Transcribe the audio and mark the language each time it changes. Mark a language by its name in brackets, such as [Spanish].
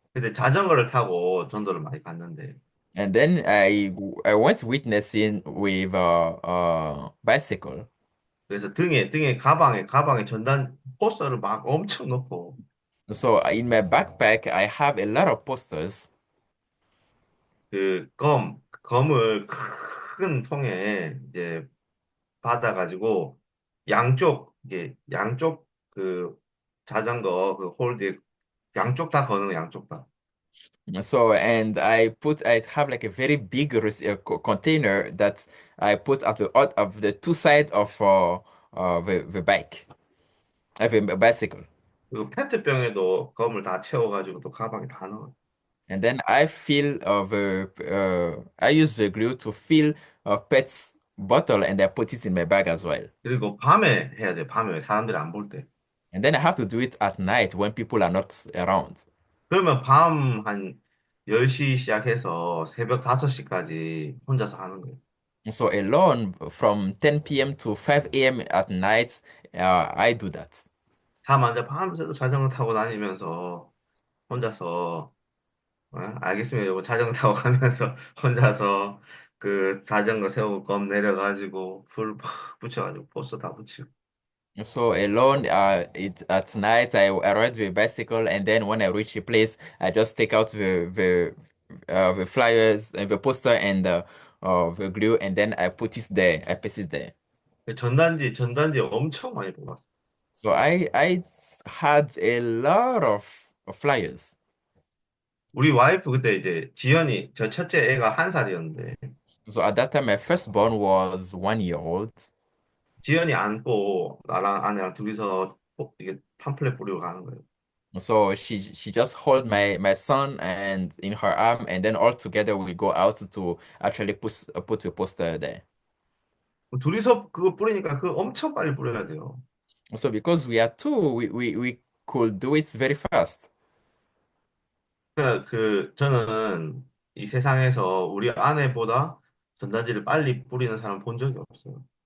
[Korean] 근데 자전거를 타고 전도를 많이 갔는데 [English] and then I went witnessing with bicycle. [Korean] 그래서 등에 가방에 전단 포스터를 막 엄청 넣고 [English] So in my backpack I have a lot of posters. [Korean] 그 검을 큰 통에 이제 받아가지고 양쪽 그 자전거 그 홀드에 양쪽 다 거는 거, 양쪽 다. [English] So and I have like a very big container that I put at the out of the two sides of the bike, of a bicycle. [Korean] 그리고 페트병에도 검을 다 채워가지고 또 가방에 다 넣어. [English] And then I fill I use the glue to fill a pet's bottle and I put it in my bag as well. [Korean] 그리고 밤에 해야 돼. 밤에 사람들이 안 볼 때. [English] And then I have to do it at night when people are not around. [Korean] 그러면 밤 한 10시 시작해서 새벽 5시까지 혼자서 하는 거예요. [English] So alone from 10 p.m. to 5 a.m. at night, I do that. [Korean] 잠 안 자 밤새도 자전거 타고 다니면서 혼자서 알겠습니다. 여보 자전거 타고 가면서 혼자서 그 자전거 세우고 검 내려가지고 불 팍 붙여가지고 포스터 다 붙이고. [English] So alone, at night I ride the bicycle, and then when I reach a place, I just take out the flyers and the poster and the glue, and then I put it there. I paste it there. [Korean] 전단지 엄청 많이 뽑았어. [English] So I had a lot of flyers. [Korean] 우리 와이프 그때 이제 지연이 저 첫째 애가 1살이었는데 [English] So at that time, my firstborn was 1 year old. [Korean] 지연이 안고 나랑 아내랑 둘이서 이게 팜플렛 뿌리고 가는 거예요. [English] So she just hold my son and in her arm, and then all together we go out to actually put the poster there. [Korean] 둘이서 그거 뿌리니까 그거 엄청 빨리 뿌려야 돼요. [English] So because we are two, we could do it very fast. [Korean] 그러니까 저는 이 세상에서 우리 아내보다 전단지를 빨리 뿌리는 사람 본 적이 없어요.